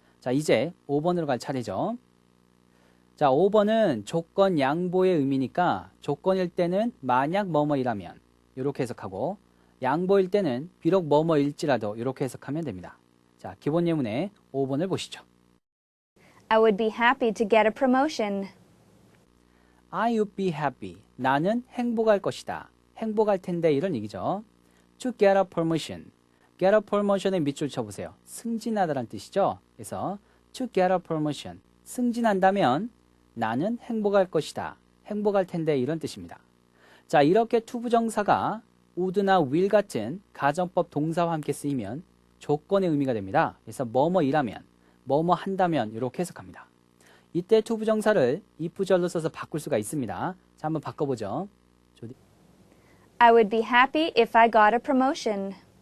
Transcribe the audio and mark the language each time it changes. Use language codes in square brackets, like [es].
[ko] 자, 이제 5번으로 갈 차례죠. 자, 5번은 조건 양보의 의미니까 조건일 때는 만약 뭐뭐이라면 이렇게 해석하고 양보일 때는 비록 뭐뭐일지라도 이렇게 해석하면 됩니다. 자, 기본 예문의 5번을 보시죠. [en] I would be happy to get a promotion. I would be happy. [ko] 나는 행복할 것이다. 행복할 텐데 이런 얘기죠. [en] To get a promotion. [ko] get a promotion의 밑줄 쳐보세요. 승진하다라는 뜻이죠. [en] 그래서 to get a promotion. [ko] 승진한다면 나는 행복할 것이다. 행복할 텐데 이런 뜻입니다. 자, 이렇게 투부정사가 would나 will 같은 가정법 동사와 함께 쓰이면 조건의 의미가 됩니다. 그래서 뭐뭐이라면, 뭐뭐 한다면 이렇게 해석합니다. 이때 투부정사를 if절로 써서 바꿀 수가 있습니다. 자, 한번 바꿔보죠. [en] I would be happy if I got a promotion.